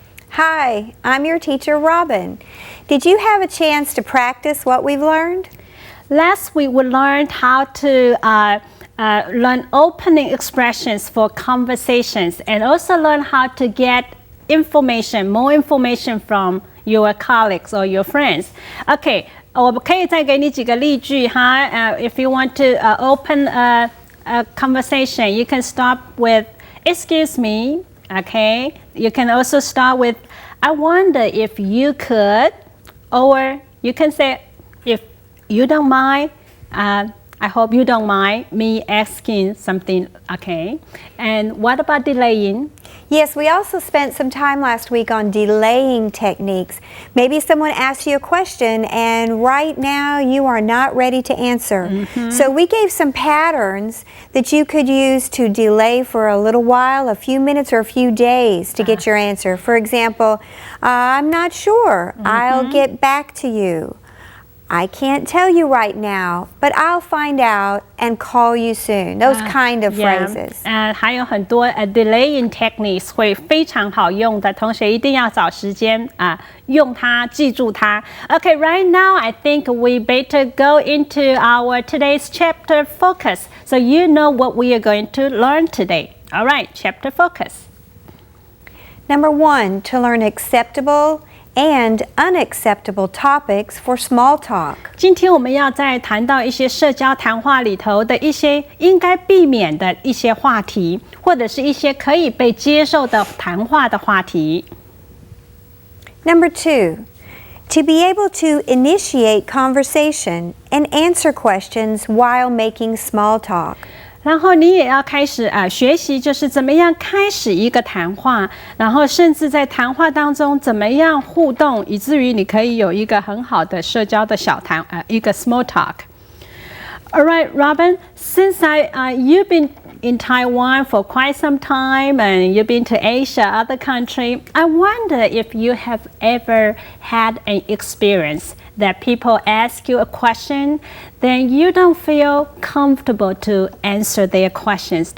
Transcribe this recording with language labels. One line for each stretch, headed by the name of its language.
English: Hi, I'm your teacher, Robin. Did you have a chance to practice what we've learned? Last week we learned how to learn opening expressions for conversations and also learn how to get information, more information from your colleagues or your friends.
Chinese: Okay, 我可以再给你几个例句哈。
English: If you want to open a conversation, you can start with "Excuse me." Okay, you can also start with "I wonder if you could," or you can say, "If you don't mind." I hope you don't mind me asking something, okay? And what about delaying? Yes, we also spent some time last week on delaying techniques. Maybe someone asked you a question and right now you are not ready to answer. Mm-hmm. So we gave some patterns that you could use to delay for a little while, a few minutes or a few days to get your answer. For example, I'm not sure. Mm-hmm. I'll get back to you. I can't tell you right now, but I'll find out and call you soon. Those kind of phrases.
Chinese: 还有很多delaying techniques 会非常好用的，同学一定要找时间用它，记住它。
English: Okay, right now I think we better go into our today's chapter focus, so you know what we are going to learn today. All right, chapter focus. Number 1, to learn acceptable and unacceptable topics for small talk.
Chinese: 今天我们要再谈到一些社交谈话里头的一些应该避免的一些话题，或者是一些可以被接受的谈话的话题。
English: Number 2, to be able to initiate conversation and answer questions while making small talk.
Chinese: 然后你也要开始学习，就是怎么样开始一个谈话，然后甚至在谈话当中怎么样互动，以至于你可以有一个很好的社交的小谈一个 small talk.
English: All right, Robin, since you've been in Taiwan for quite some time and you've been to Asia, other country, I wonder if you have ever had an experience that people ask you a question, then you don't feel comfortable to answer their questions.